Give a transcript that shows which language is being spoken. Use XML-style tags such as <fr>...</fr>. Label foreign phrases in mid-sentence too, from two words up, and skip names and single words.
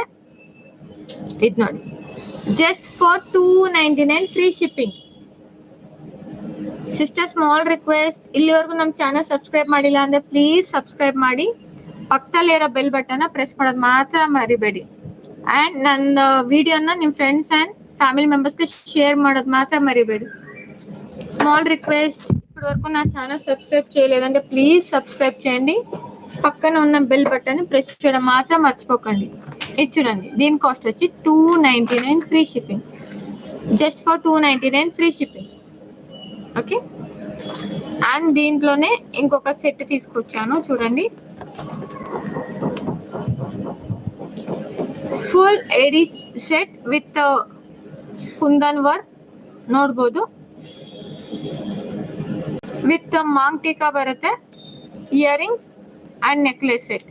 <kn>ಇದು ನೋಡಿ,</kn> <en>just for 299 free shipping. sister small request,</en> <kn>ಇಲ್ಲಿವರೆಗೂ ನಮ್ಮ ಚಾನಲ್ ಸಬ್ಸ್ಕ್ರೈಬ್ ಮಾಡಿಲ್ಲ ಅಂದ್ರೆ</kn> <en>please subscribe</en> <kn>ಮಾಡಿ, ಪಕ್ಕದಲ್ಲಿರೋ</kn> <en>bell button press</en> <kn>ಮಾಡೋದು ಮಾತ್ರ ಮರಿಬೇಡಿ. ಅಂಡ್ ನನ್ನ ವಿಡಿಯೋನ ನಿಮ್ಮ</kn> <en>friends and family</en> <kn>ಮೆಂಬರ್ಸ್ಗೆ షేర్ ಮಾಡೋದು ಮಾತ್ರ మరిಬೇಡಿ.</kn> <en>small request,</en> <te>ఇప్పటివరకు నా ఛానల్ సబ్స్క్రైబ్ చేయలేదంటే</te> <en>please subscribe</en> <te>చేయండి, పక్కన ఉన్న</te> <en>bell button press</en> <te>చేయడం మాత్రం మర్చిపోకండి. ఇది చూడండి, దీని కాస్ట్ వచ్చి 299</te> <en>free shipping. Just for 299 free shipping. Okay.</en> <te>అండ్ దీంట్లోనే ఇంకొక సెట్ తీసుకొచ్చాను చూడండి,</te> <en>full AD set with kundan work</en> <kn>ನೋಡ್ಬೋದು,</kn> <en>with maang tikka</en> <kn>ಬರುತ್ತೆ,</kn> <en>earrings and necklace set.</en>